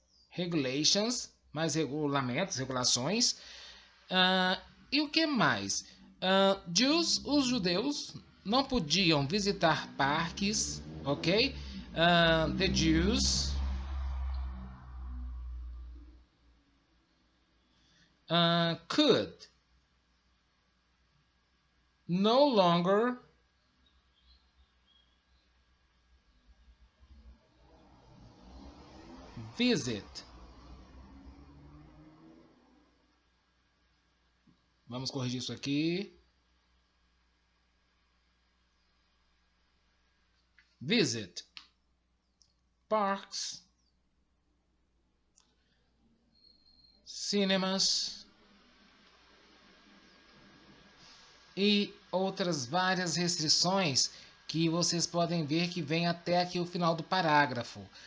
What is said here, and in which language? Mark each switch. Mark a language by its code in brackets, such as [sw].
[pt] Regulations, mais regulamentos, regulações. E o que mais? Jews, os judeus, não podiam visitar parques, ok? [en] The Jews could no longer visit. [pt] Vamos corrigir isso aqui. [en] Visit parks, cinemas [pt] e outras várias restrições que vocês podem ver que vem até aqui o final do parágrafo.